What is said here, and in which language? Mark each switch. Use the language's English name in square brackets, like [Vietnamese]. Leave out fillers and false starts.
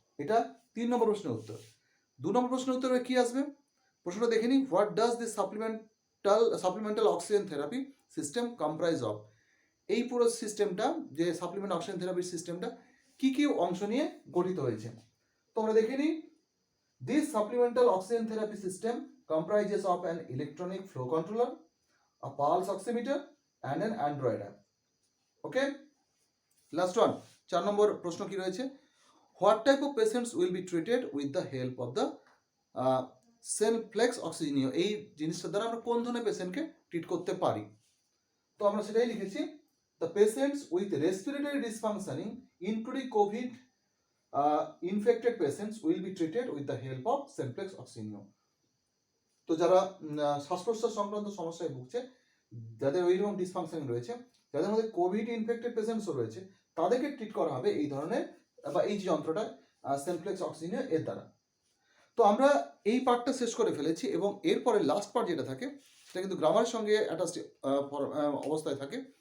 [Bangla] এটা 3 নম্বর প্রশ্নের উত্তর। 2 নম্বর প্রশ্নের উত্তরে কি আসবে প্রশ্নটা দেখে নিই। [English] What does this supplemental oxygen therapy system comprise of. [Bangla] এই পুরো সিস্টেমটা, যে সাপ্লিমেন্ট অক্সিজেন থেরাপির সিস্টেমটা কি কি অংশ নিয়ে গঠিত হয়েছে, তোমরা দেখে নিই। [English] This supplemental oxygen therapy system comprises of an electronic flow controller, a pulse oximeter and an Android app. Okay, last one, [Bangla] 4 নম্বর প্রশ্ন কি রয়েছে, [English] what type of patients will be treated with the help of the Senflex Oxygenio। [Bangla] এই জিনিসটা দ্বারা আমরা কোন ধরনের পেশেন্টকে ট্রিট করতে পারি, তো আমরা সেটাই লিখেছি, [English] the patients with respiratory dysfunctioning including COVID infected patients will be treated with the help of Senflex Oxygenio। [Bangla] তো যারা শ্বাস প্রশ্বাস সংক্রান্ত সমস্যায় ভুগছে, যাদের ওইরকম ডিসফাংশন রয়েছে, যাদের মধ্যে কোভিড ইনফেক্টেড পেশেন্টসও রয়েছে, তাদেরকে ট্রিট করা হবে এই ধরনের বা এই যে যন্ত্রটা সেনফ্লেক্স অক্সিজেন এর দ্বারা। তো আমরা এই পার্টটা শেষ করে ফেলেছি এবং এরপরে লাস্ট পার্ট যেটা থাকে সেটা কিন্তু গ্রামারের সঙ্গে অ্যাটাচড অবস্থায় থাকে।